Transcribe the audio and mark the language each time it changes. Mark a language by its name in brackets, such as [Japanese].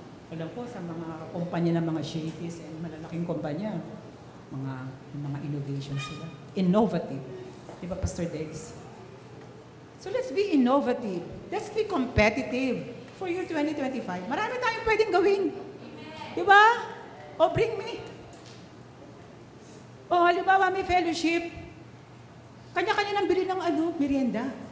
[Filipino] Alam po, sa mga kumpanya ng mga Shakey's and malalaking kumpanya, mga innovation sila. [English] Innovative. [Filipino] Di ba, [English] Pastor Dex? So let's be innovative. Let's be competitive for year 2025. [Filipino] Marami tayong pwedeng gawin. Di ba? O bring me. O halimbawa may fellowship. Kanya-kanya nang bili ng merienda.